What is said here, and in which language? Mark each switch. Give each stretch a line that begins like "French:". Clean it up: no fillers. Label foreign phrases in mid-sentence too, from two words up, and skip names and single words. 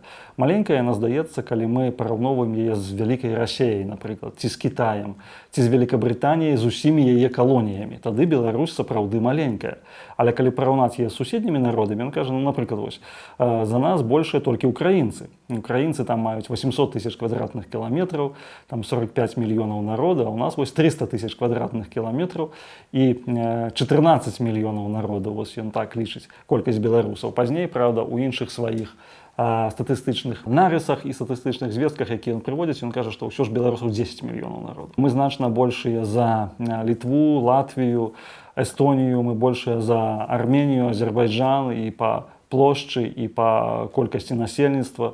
Belarusian: Маленькая яна здаецца, калі мы параўноўваем яе з вялікай Расіяй, напрыклад, ці з Кітаем, ці з Великабрытаніяй, з усімі яе калоніямі. Тады Беларусь сапраўды маленькая. Але калі параўнаць яе з суседнімі народамі, ён кажа, напрыклад, вось, за нас большыя толькі украінцы. Украінцы там маюць
Russian: 8 800 тысяч квадратных километров, там 45 миллионов народа, а у нас вот 300 тысяч квадратных километров и 14 миллионов народу, вот он так
Belarusian: лічыць колькасць беларусаў. Пазней, правда, у іншых сваіх статыстычных нарысах і статыстычных звестках, якія ён прыводзіць, ён кажа, што ўсё ж беларусаў 10 мільёнаў народу. Мы значна большыя за Літву, Латвію, Эстонію, мы большыя за Арменію, Азербайджан і па плошчы і па колькасці насельніцтва.